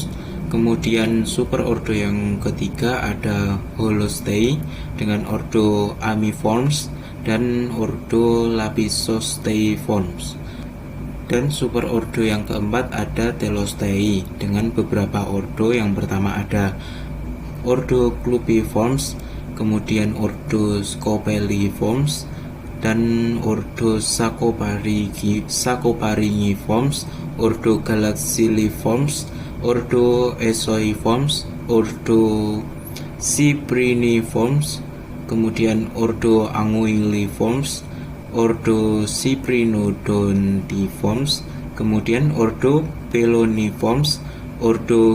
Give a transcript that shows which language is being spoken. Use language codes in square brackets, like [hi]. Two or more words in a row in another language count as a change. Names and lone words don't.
[id] Kemudian superordo yang ketiga ada Holostei dengan ordo Amiformes dan ordo Lapisosteiformes. Dan superordo yang keempat ada Telostei dengan beberapa ordo. Yang pertama ada ordo Clupiformes, kemudian ordo Scopeliformes, dan ordo Saccoparingiformes, ordo Galaxiliformes, ordo Esoiformes, ordo Cypriniformes, kemudian ordo Anguilliformes, ordo Cyprinodontiformes, kemudian ordo Peloniformes, ordo